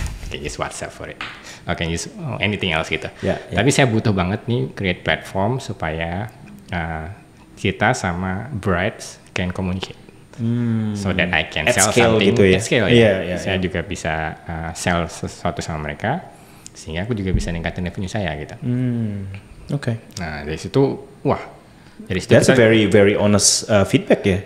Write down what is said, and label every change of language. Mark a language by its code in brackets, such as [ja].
[en] Okay, use WhatsApp for it. Okay, use anything else gitu. [id] Tapi saya butuh banget nih [en] create platform [id] supaya kita sama [en] Bright can communicate. So that I can sell something [id] gitu ya. [en] At scale ya. [id] Saya juga bisa sell sesuatu sama mereka, sehingga aku juga bisa ningkatin revenue saya gitu. Nah dari situ, wah [en] That's a very honest feedback ya,